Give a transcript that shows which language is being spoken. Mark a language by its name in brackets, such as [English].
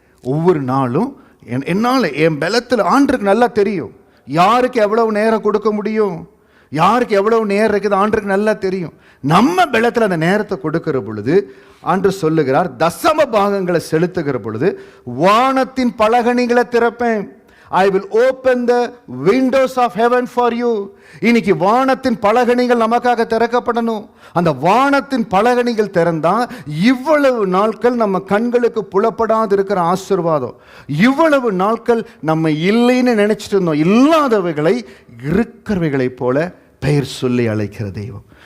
[Tamil] ஒவ்வொரு நாளும் என்னால் என் பலத்தில் ஆண்டருக்கு நல்லா தெரியும் யாருக்கு எவ்வளவு நேரம் கொடுக்க முடியும், யாருக்கு எவ்வளவு நேரம் இருக்குது ஆண்டருக்கு நல்லா தெரியும். நம்ம பலத்தில் அந்த நேரத்தை கொடுக்கிற பொழுது ஆண்டு சொல்லுகிறார், தசம பாகங்களை செலுத்துகிற பொழுது வானத்தின் பலகணிகளை திறப்பேன். [English] I will open the windows of heaven for you. [Tamil] இன்னைக்கு வானத்தின் பலகணிகள் நமக்காக திறக்கப்படணும். அந்த வானத்தின் பலகணிகள் திறந்தா இவ்வளவு நாட்கள் நம்ம கண்களுக்கு புலப்படாது இருக்கிற ஆசீர்வாதம், இவ்வளவு நாட்கள் நம்ம இல்லைன்னு நினைச்சிட்டு இருந்தோம், இல்லாதவைகளை இருக்கிறவைகளைப் போல பெயர் சொல்லி அழைக்கிற தெய்வம்.